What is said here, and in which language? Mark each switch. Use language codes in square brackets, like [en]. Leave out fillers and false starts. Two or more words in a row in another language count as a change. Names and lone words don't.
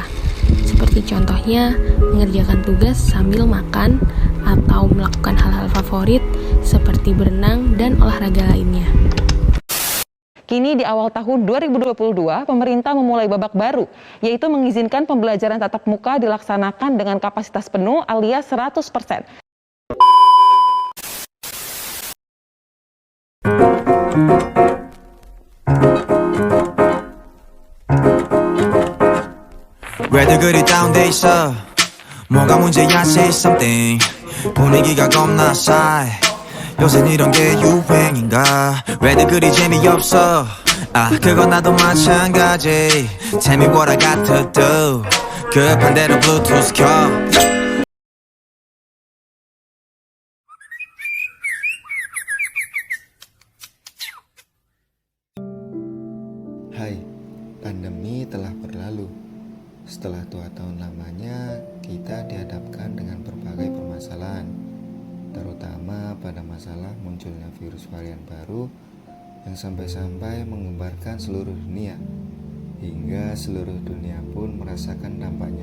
[id] Seperti contohnya, mengerjakan tugas sambil makan atau melakukan hal-hal favorit seperti berenang dan olahraga lainnya. Kini di awal tahun 2022, pemerintah memulai babak baru, yaitu mengizinkan pembelajaran tatap muka dilaksanakan dengan kapasitas penuh alias 100%. [ko] 왜들 그리 다운돼 있어 뭐가 문제야 [en] say something [ko] 분위기가 겁나 싸해 요샌 이런 게 유행인가 왜들 그리 재미없어 그건 나도 마찬가지 [en] Tell me what I got to do [ko] 급한 대로 블루투스 켜 [id] Hai, pandemi telah berlalu. Setelah 2 tahun lamanya, kita dihadapkan dengan berbagai permasalahan, terutama pada masalah munculnya virus varian baru yang sampai-sampai menggemparkan seluruh dunia, hingga seluruh dunia pun merasakan dampaknya.